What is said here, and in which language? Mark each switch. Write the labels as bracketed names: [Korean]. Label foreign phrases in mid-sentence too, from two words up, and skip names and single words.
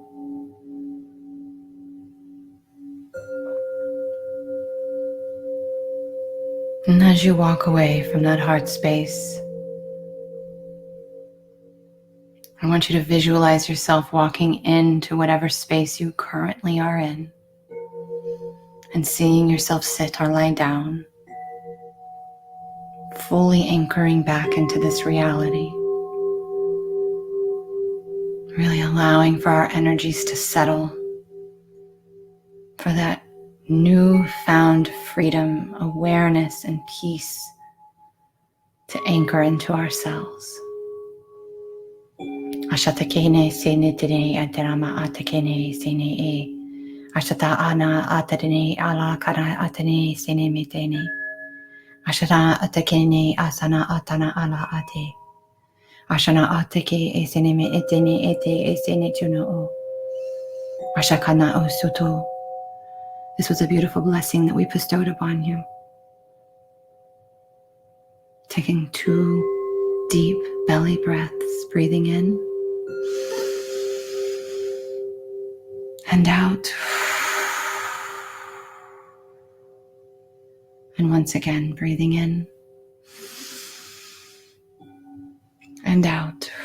[English] And as you walk away from that heart space, I want you to visualize yourself walking into whatever space you currently are in and seeing yourself sit or lie down, fully anchoring back into this reality, really allowing for our energies to settle, for that newfound freedom, awareness, and peace to anchor into ourselves. Ashatakene senetene aterama atakene sene e. Ashata ana atadene ala kara atane sene metene. Ashata atakene asana atana ala ate. Ashana atake e sene me etene ete e sene tuno o. Ashakana o suto. This was a beautiful blessing that we bestowed upon you. Taking 2 deep belly breaths, breathing in and out. And once again, breathing in and out.